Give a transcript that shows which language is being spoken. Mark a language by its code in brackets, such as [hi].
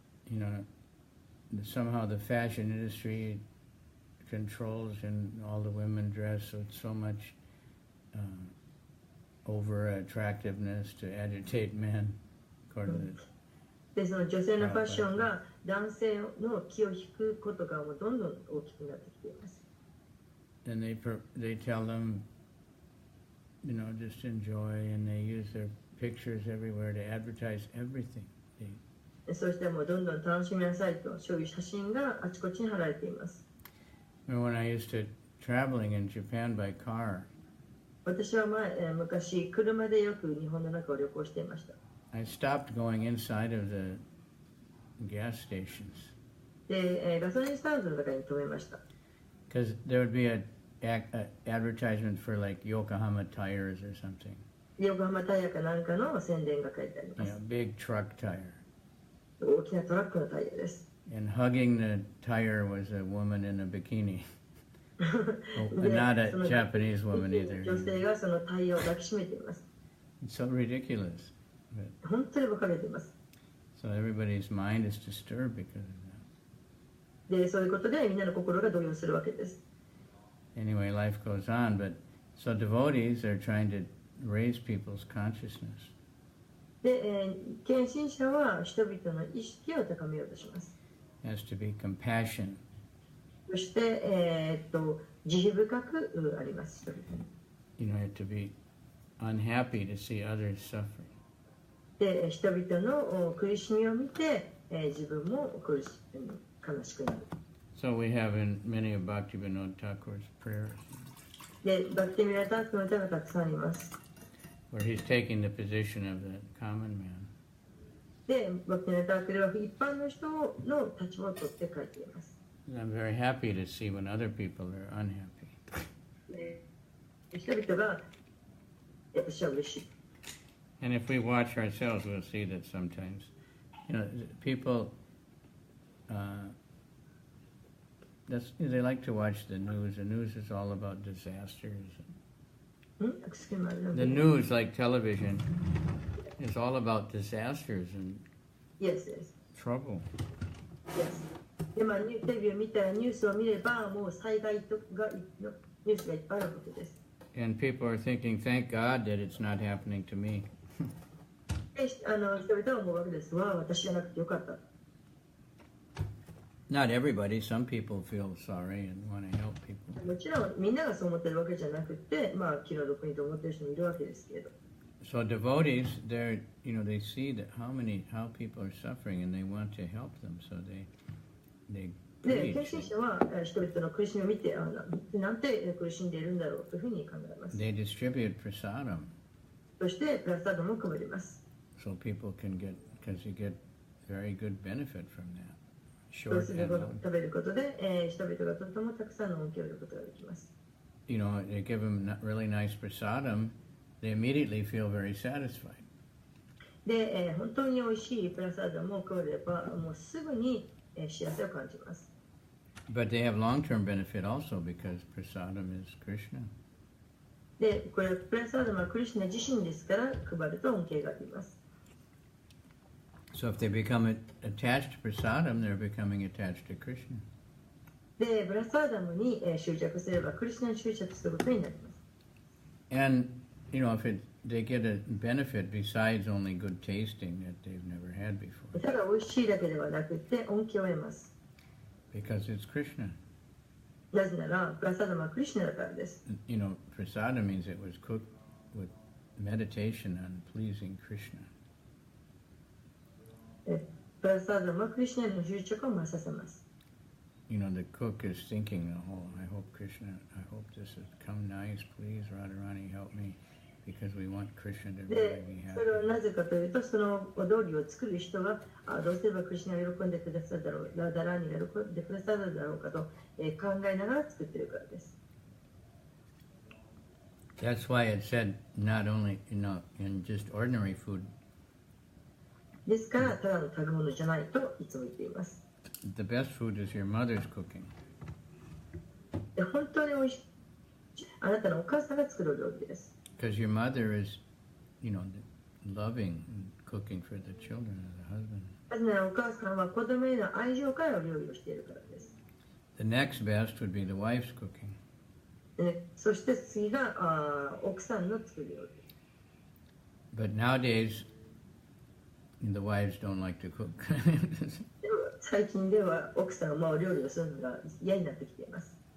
[en] You know, somehow the fashion industry controls and all the women dress with so much over attractiveness to agitate men, according to the [ja] でその女性のファッションが男性の気を引くことがもうどんどん大きくなってきています。 [en] And they tell them, you know, just enjoy, and they use their pictures everywhere to advertise everything. [ja] そしてもうどんどん楽しみなさいと、そういう写真があちこちに貼られています。 [en] When I used to traveling in Japan by car, [ja] 私は昔車でよく日本の中を旅行していました。 [en] I stopped going inside of the gas stations. [ja] で、ガソリンスタンドの中に止めました。 [en] Because there would be a advertisement for like Yokohama tires or something. [ja] 横浜タイヤかなんかの宣伝が書いてあります。 [en] Big truck tire. [ja] 大きなトラックのタイヤです。 [en] And hugging the tire was a woman in a bikini. Not a Japanese woman either. [ja] 女性がそのタイヤを抱きしめています。 [en] It's so ridiculous. [ja] 本当に馬鹿げています。 [en] So everybody's mind is disturbed because of that. [ja] で、そういうことでみんなの心が動揺するわけです。 [en] Anyway, life goes on, but so devotees are trying to raise people's consciousness. [ja] で、献身者は人々の意識を高めようとします。 [en] Has to be compassion. [ja] そして、慈悲深くあります。人々に。 [en] You know, to be unhappy to see others suffering. [ja] で、人々の苦しみを見て、自分も悲しくなる。 [en] So we have in many of Bhaktivinoda Thakur's prayers. [ja] で、バクティミラタークの歌がたくさんあります。 [en] Where he's taking the position of the common man. [ja] で、バクティミラタークでは一般の人の立場を取って書いています。 [en] And I'm very happy to see when other people are unhappy. [ja] で、人々が私は嬉しい。 [en] And if we watch ourselves, we'll see that sometimes, you know, people, they like to watch the news. The news is all about disasters. The news, like television, is all about disasters and yes. trouble. Yes. [ja] で、テレビを見たらニュースを見ればもう災害のニュースがいっぱいあるわけです。 [en] And people are thinking, thank God that it's not happening to me. [ja] で、人々は思うわけです。わあ、私じゃなくてよかった。 [en] Not everybody. Some people feel sorry and want to help people. [ja] もちろんみんながそう思ってるわけじゃなくて、気の毒にと思ってる人もいるわけですけれど。 [en] So devotees, they're, you know, they see that how people are suffering and they want to help them, so they [ja] で、献身者は人々の苦しみを見て、なんて苦しんでいるんだろうというふうに考えます。 [en] They distribute prasadam. [ja] そしてプラサダムを配ります。 [en] So people can get, because you get very good benefit from that. [ja] そうすると食べることで、人々がとてもたくさんの恩恵を得ることができます。 [en] You know, they give them really nice prasadam, they immediately feel very satisfied. [ja] で、本当に美味しいプラサダムを配れば、もうすぐに幸せを感じます。 [en] But they have long-term benefit also because prasadam is Krishna. [ja] で、これプラサダムはクリシュナ自身ですから配ると恩恵があります。 [en] So if they become attached to prasadam, they're becoming attached to Krishna. [ja] で、プラサダムに執着すればクリシュナに執着することになります。 [en] And, you know, they get a benefit besides only good tasting that they've never had before. [ja] ただ美味しいだけではなくて恩恵を得ます。 [en] Because it's Krishna. [ja] なぜなら、プラサダムはクリシュナだからです。 [en] You know, prasada means it was cooked with meditation on pleasing Krishna. [ja] プラサダムはクリシュナへの執着を増させます。 [en] You know, the cook is thinking, oh, I hope Krishna, I hope this has come nice, please, Radharani, help me, because we want Krishna to really be [ja] それは [en] happy. [ja] なぜかというと、そのお料理を作る人がどうすればクリシュナが喜んでくださるだろう、ラダラーニが喜んでくださるだろうかと、考えながら作っているからです。 [en] That's why it said not only, you know, in just ordinary food, [ja] ですから、ただの食べ物じゃないといつも言っています。 [en] the best food is your mother's cooking. [ja] で本当に美味しい。あなたのお母さんが作る料理です。 [en] Because your mother is, you know, loving and cooking for the children and the husband. [ja] なぜならお母さんは子供への愛情から料理をしているからです。 [en] The next best would be the wife's cooking. [ja] でそして次が奥さんの作る料理。 [en] But nowadays, the wives don't like to cook. [ja] でも最近では奥さんは料理をするのが嫌になってきています。